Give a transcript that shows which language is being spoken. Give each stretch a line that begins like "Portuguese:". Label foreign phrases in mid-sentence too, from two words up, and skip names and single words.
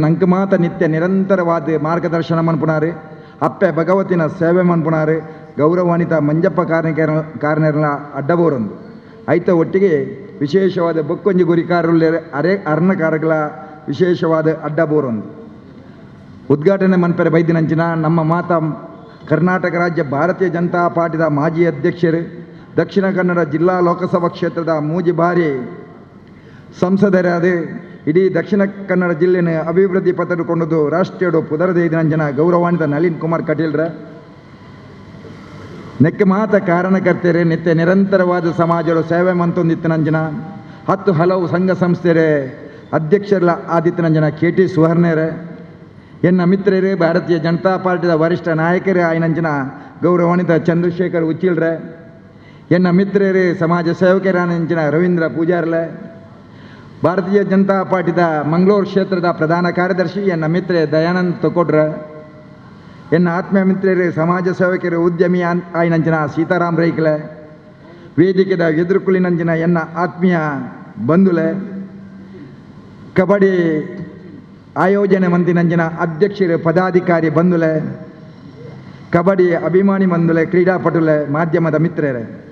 Tulu: ನಂಗೆ ಮಾತ ನಿತ್ಯ ನಿರಂತರವಾದ ಮಾರ್ಗದರ್ಶನ ಮನ್ಪುನಾರು ಅಪ್ಪೆ ಭಗವತಿನ ಸೇವೆ ಮನ್ಪುನಾರು ಗೌರವಾನ್ವಿತ ಮಂಜಪ್ಪ ಕಾರ್ಯರ್ನ ಅಡ್ಡಬೋರೊಂದು ಐತ ಒಟ್ಟಿಗೆ ವಿಶೇಷವಾದ ಬೊಕ್ಕೊಂಜಿ ಗುರಿಕಾರುಳ್ಳ ಅರ್ಣಕಾರಗಳ ವಿಶೇಷವಾದ ಅಡ್ಡಬೋರೊಂದು ಉದ್ಘಾಟನೆ ಮನ್ಪೆರೆ ಬೈದಿನಂಚಿನ ನಮ್ಮ ಮಾತ ಕರ್ನಾಟಕ ರಾಜ್ಯ ಭಾರತೀಯ ಜನತಾ ಪಾರ್ಟಿದ ಮಾಜಿ ಅಧ್ಯಕ್ಷರು ದಕ್ಷಿಣ ಕನ್ನಡ ಜಿಲ್ಲಾ ಲೋಕಸಭಾ ಕ್ಷೇತ್ರದ ಮೂಜಿ ಬಾರಿ ಸಂಸದರಾದ ಇಡೀ ದಕ್ಷಿಣ ಕನ್ನಡ ಜಿಲ್ಲೆನ ಅಭಿವೃದ್ಧಿ ಪಥಕೊಂಡದು ರಾಷ್ಟ್ರೀಯ ಪುದರದೈದಿನಂಜನ ಗೌರವಾನ್ವಿತ ನಳಿನ್ ಕುಮಾರ್ ಕಟೀಲ್ರ ನೆಕ್ಕೆ ಮಾತ ಕಾರಣಕರ್ತರೆ ನಿತ್ಯ ನಿರಂತರವಾದ ಸಮಾಜದ ಸೇವೆ ಮಂತೊಂದಿತ್ತನಂಜನ 10 ಹಲವು ಸಂಘ ಸಂಸ್ಥೆರೆ ಅಧ್ಯಕ್ಷರ ಆದಿತ್ತನಂಜನ KT ಸುವರ್ಣರೇ ಎನ್ನ ಮಿತ್ರರೇ ಭಾರತೀಯ ಜನತಾ ಪಾರ್ಟಿದ ವರಿಷ್ಠ ನಾಯಕರೇ ಆಯ್ನಂಜನ ಗೌರವಾನ್ವಿತ ಚಂದ್ರಶೇಖರ್ ಉಚ್ಚಿಲ್ರೆ ಎನ್ನ ಮಿತ್ರರೇ ಸಮಾಜ ಸೇವಕರಾನಂಜನ ರವೀಂದ್ರ ಪೂಜಾರ್ಲೆ ಭಾರತೀಯ ಜನತಾ ಪಾರ್ಟಿದ ಮಂಗಳೂರು ಕ್ಷೇತ್ರದ ಪ್ರಧಾನ ಕಾರ್ಯದರ್ಶಿ ಎನ್ನ ಮಿತ್ರೆ ದಯಾನಂದ್ ತೊಕೊಡ್ರ ಎನ್ನ ಆತ್ಮೀಯ ಮಿತ್ರರೇ ಸಮಾಜ ಸೇವಕರು ಉದ್ಯಮಿ ಆಯ್ನಂಚಿನ ಸೀತಾರಾಮ್ ರೈಕಲೆ ವೇದಿಕೆದ ಎದುರುಕುಲಿನಂಚಿನ ಎನ್ನ ಆತ್ಮೀಯ ಬಂಧುಲೆ ಕಬಡ್ಡಿ ಆಯೋಜನೆ ಮಂದಿನಂಚಿನ ಅಧ್ಯಕ್ಷರು ಪದಾಧಿಕಾರಿ ಬಂಧುಲೆ ಕಬಡ್ಡಿ ಅಭಿಮಾನಿ ಬಂಧುಲೆ ಕ್ರೀಡಾಪಟುಲೆ ಮಾಧ್ಯಮದ ಮಿತ್ರರೇ